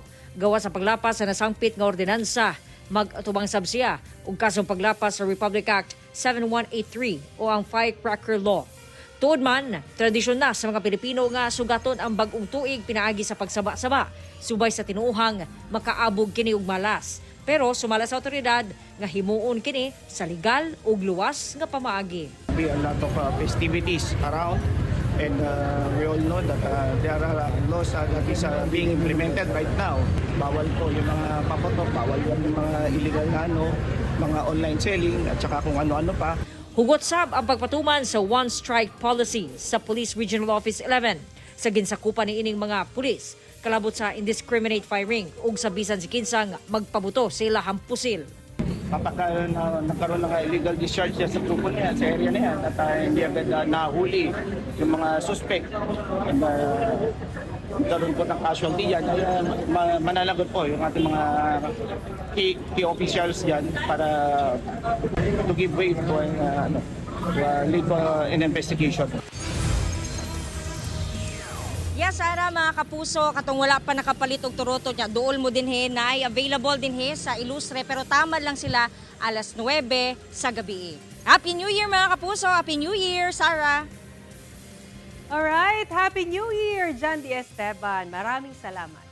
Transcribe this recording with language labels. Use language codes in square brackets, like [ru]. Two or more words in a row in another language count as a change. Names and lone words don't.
[ceb] Gawa sa paglapas sa nasangpit nga ordinansa, mag-atubang sabsiya ug kasong paglapas sa Republic Act 7183 o ang Firecracker Law. Tuod man, tradisyon na sa mga Pilipino nga sugaton ang bag-ong tuig pinaagi sa pagsaba-saba, subay sa tinuuhang makaabog kini og malas. Pero sumala sa otoridad nga himuon kini sa legal ug luwas nga pamaagi. [en] Be a lot of festivities around, and we all know that there are laws that is being implemented right now. [tl] Bawal po yung mga papotok, bawal yung mga illegal na mga [en] online selling [tl] at saka kung ano-ano pa. [ceb] Hugot sab ang pagpatuman sa [en] one strike policy [ceb] sa Police Regional Office 11 sa ginsakupan ni ining mga pulis kalabot sa [en] indiscriminate firing [ceb] ug sa bisan si kinsang magpabuto sa ilahang pusil. [tl] Kapag nagkaroon ng [en] illegal discharge [tl] sa grupo na yan, sa area na yan, at hindi agad nahuli yung mga suspect, and magkaroon po ng casualty yan, ay mananagot po yung ating mga [en] key officials [tl] yan para [en] to give way to lead an investigation. Yes, [ceb] Sara, mga kapuso, katong wala pa nakapalit og turoto niya, duol mo din na ay available din sa Ilustre, pero tama lang sila alas 9 sa gabi. [en] Happy New Year, [tl] mga kapuso! [en] Happy New Year, Sara! Alright, Happy New Year, John D. Esteban. [tl] Maraming salamat.